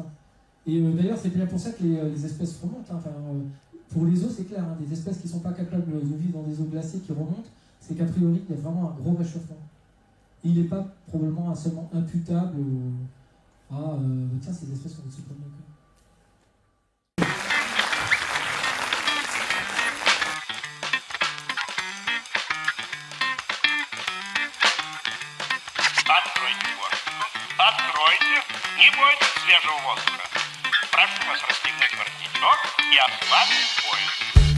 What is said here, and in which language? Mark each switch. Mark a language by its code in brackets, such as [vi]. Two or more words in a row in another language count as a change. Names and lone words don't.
[fr] Et d'ailleurs, c'est bien pour ça que les espèces remontent. Hein. Enfin, pour les eaux, c'est clair, hein, des espèces qui ne sont pas capables de vivre dans des eaux glacées qui remontent, c'est qu'a priori, il y a vraiment un gros réchauffement. Et il n'est pas probablement seulement imputable à tiens, ces espèces qu'on ne pas. [ru] Откройте, не бойтесь свежего воздуха. Прошу вас расстегнуть воротничок и ослабить пояс.